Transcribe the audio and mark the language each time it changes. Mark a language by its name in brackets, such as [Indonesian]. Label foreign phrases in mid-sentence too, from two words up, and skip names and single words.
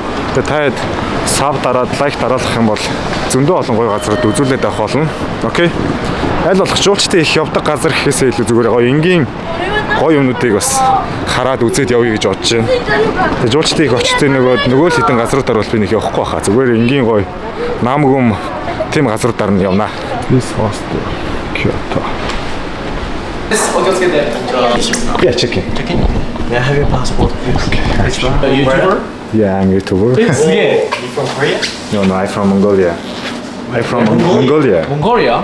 [Mongolian] Тэгээ та хэд sub дараад лайк дараалах юм бол зөндөө олон гоё газрууд үзүүлээд авах болно. Окей. Аль болох жуулчдын их явдаг газар гэхээсээ илүү зүгээр гоё энгийн гоё юмнуудыг бас хараад үзээд явъя гэж бодож байна. Тэгээ жуулчдын их очтой нөгөө л хэдэн газруудаар бол би нэг явахгүй хаа. Зүгээр энгийн гоё наамгүм тийм газруудаар нь явна. [English] This hostel Kyoto. Yeah, check in. May I have your passport, please? Okay. Are you a YouTuber? Yeah, I'm a YouTuber. You from Korea? No, I'm from Mongolia. I'm from Mongolia. Mongolia?